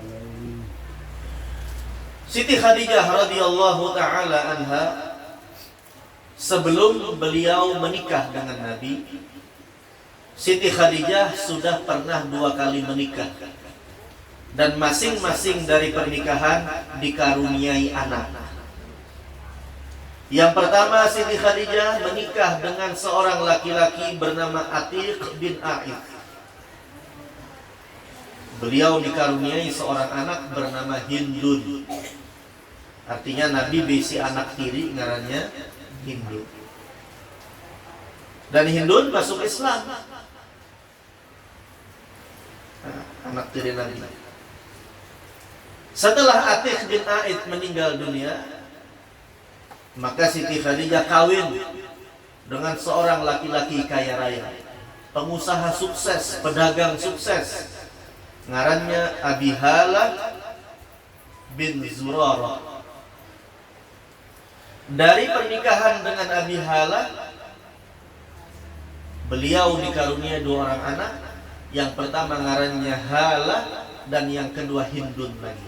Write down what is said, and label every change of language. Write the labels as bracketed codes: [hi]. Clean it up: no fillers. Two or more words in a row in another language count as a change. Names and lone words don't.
[id] Siti Khadijah [ar] رضي الله تعالى عنها, [id] sebelum beliau menikah dengan Nabi, Siti Khadijah sudah pernah 2 kali menikah. Dan masing-masing dari pernikahan dikaruniai anak. Yang pertama, Siti Khadijah menikah dengan seorang laki-laki bernama Atiq bin A'id. Beliau dikaruniai seorang anak bernama Hindun. [bjn] Artinya Nabi bisi anak tiri, ngarannya Hindun. [id] Dan Hindun masuk Islam. Anak tiri Nabi. Setelah Atiq bin A'id meninggal dunia, maka Siti Khadijah kawin dengan seorang laki-laki kaya raya, pengusaha sukses, pedagang sukses, ngarannya Abi Halah bin Zurarah. Dari pernikahan dengan Abi Halah, beliau dikaruniai 2 orang anak. Yang pertama ngarannya Halah dan yang kedua Hindun lagi.